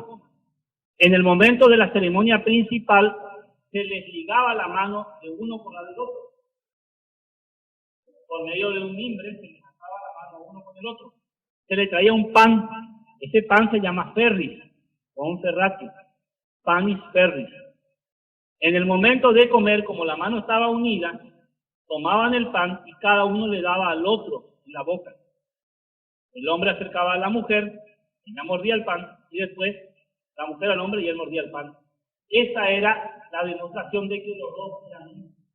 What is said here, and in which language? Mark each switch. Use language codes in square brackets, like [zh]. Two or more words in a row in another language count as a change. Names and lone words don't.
[es] En el momento de la ceremonia principal, se les ligaba la mano de uno con la del otro. Por medio de un mimbre se les ataba la mano uno con el otro. Se le traía un pan. Ese pan se llama ferris, o un ferrati, [la] panis ferris. [es] En el momento de comer, como la mano estaba unida, tomaban el pan y cada uno le daba al otro en la boca. El hombre acercaba a la mujer, ella mordía el pan, y después la mujer al hombre y él mordía el pan. Esa era la demostración de que los dos eran uno.